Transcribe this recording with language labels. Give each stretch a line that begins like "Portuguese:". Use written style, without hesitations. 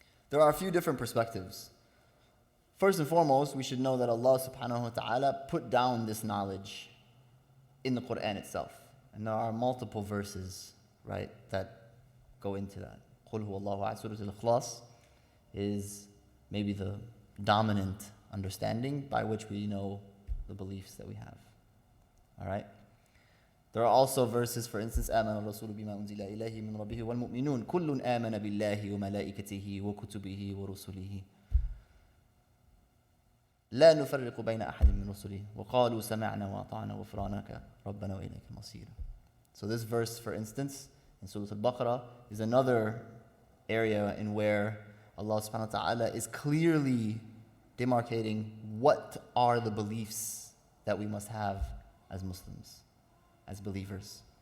English: There are a few different perspectives. First and foremost, we should know that Allah subhanahu wa ta'ala put down this knowledge in the Quran itself. And there are multiple verses, right, that go into that.
Arabic: قُلْ هُوَ اللَّهُ أَحَدٌ.
English: Surah Al-Ikhlas is maybe the dominant understanding by which we know the beliefs that we have. All right? There are also verses, for instance,
Arabic: آمن الرسول بما أنزل إليه من ربه والمؤمنون كل آمن بالله وملائكته وكتبه ورسله لا نفرق بين أحد من رسله وقالوا سمعنا وأطعنا غفرانك ربنا وإليك المصير.
English: So this verse, for instance, in Surah Al-Baqarah, is another area in where Allah subhanahu wa ta'ala is clearly demarcating what are the beliefs that we must have as Muslims, as believers.